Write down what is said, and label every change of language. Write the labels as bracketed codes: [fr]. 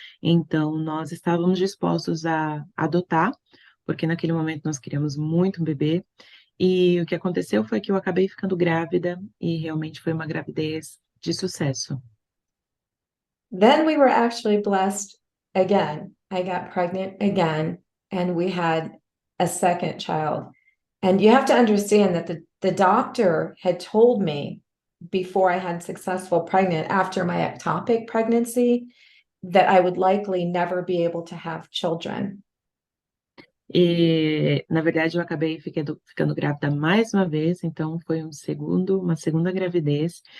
[pt] Então, nós estávamos dispostos a adotar, porque naquele momento nós queríamos muito um bebê, e o que aconteceu foi que eu acabei ficando grávida, e realmente foi uma gravidez de sucesso. [en] Then we were actually blessed again. I got pregnant again, and we had a second child. And you have to understand that the doctor had told me before I had successful pregnant, after my ectopic pregnancy, that I would likely never be able to have children. [pt] E, na verdade, eu acabei ficando grávida mais uma vez, então foi uma segunda gravidez.